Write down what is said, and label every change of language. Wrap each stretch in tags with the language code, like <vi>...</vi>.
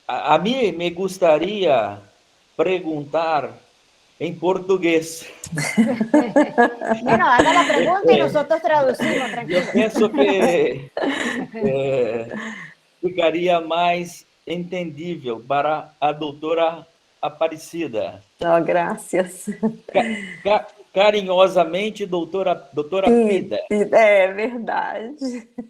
<pt>A mim me gostaria perguntar em português.</pt> <es>Bueno, haga la pregunta y nosotros traducimos,</es> <pt>Eu</pt> <es>tranquilo.</es> <pt>penso que ficaria mais entendível para a doutora Aparecida. Oh, graças. Carinhosamente, doutora Pida. É verdade.</pt>